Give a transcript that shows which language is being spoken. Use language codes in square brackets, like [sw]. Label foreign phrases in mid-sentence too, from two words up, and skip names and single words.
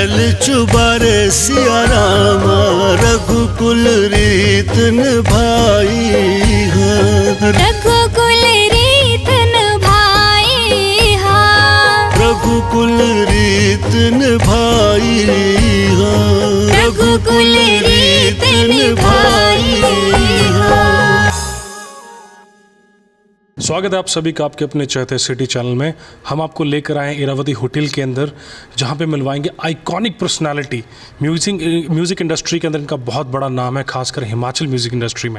[hi] चुबारे सिया राम रघुकुल रीत निभाई हाँ। रघुकुल रीत निभाई हाँ। रघुकुल रीत निभाई हाँ। रघुकुल रीत निभाई हाँ। स्वागत है आप सभी का आपके अपने चहते सिटी चैनल में। हम आपको लेकर आए हैं इरावती होटल के अंदर, जहां पे मिलवाएंगे आइकॉनिक पर्सनालिटी। म्यूज़िक इंडस्ट्री के अंदर इनका बहुत बड़ा नाम है, खासकर हिमाचल म्यूज़िक इंडस्ट्री में।